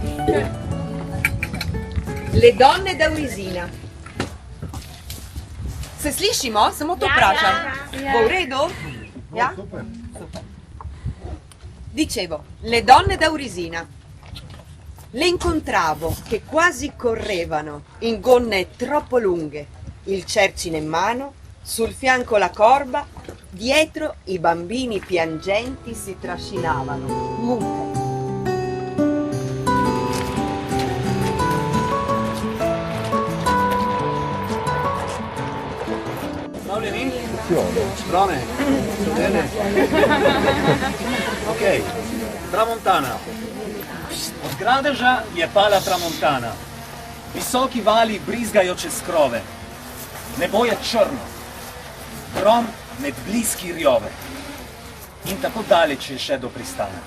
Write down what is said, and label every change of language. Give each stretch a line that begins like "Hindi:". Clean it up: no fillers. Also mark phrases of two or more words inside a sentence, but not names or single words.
Italian: Le donne d'Auresina.
Slovenian: Se slišimo? Samo to vprašam. Bo v redu? Ja? Super.
Italian: Dicevo, le donne da Urisina. Le incontravo che quasi correvano in gonne troppo lunghe, il cercine in mano, sul fianco la corba, dietro i bambini piangenti si trascinavano, mute. Strone, bene. Ok, tramontana.
Slovenian: Od gradeža je pala tramontana. Visoki vali brizgajo čez krove. Nebo je črno. Grom med bliski rjove. In tako daleč je še do pristana.